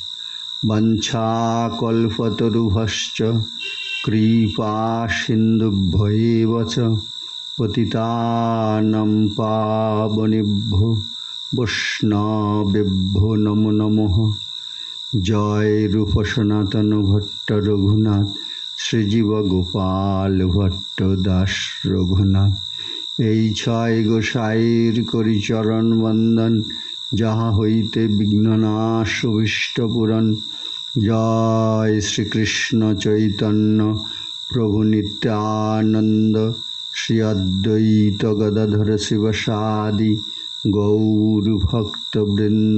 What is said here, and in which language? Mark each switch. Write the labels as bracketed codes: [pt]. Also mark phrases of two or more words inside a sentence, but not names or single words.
[sa] वंशाकल्पतरुभ्यश्च कृपासिन्धुभ्यैव च पतितानां पावनेभ्यो वैष्णवेभ्यो नमो नमः। [bn] জয় রূপ সনাতন ভট্ট রঘুনাথ শ্রীজীব গোপাল ভট্ট দাস রঘুনাথ। এই ছয় গোসাইর করি চরণ বন্দন, যাহা হইতে বিঘ্ননাশ অভীষ্টপূরণ। জয় শ্রীকৃষ্ণ চৈতন্য প্রভু নিত্যানন্দ শ্রী অদ্বৈত গদাধর শিবসাদি গৌর ভক্তবৃন্দ।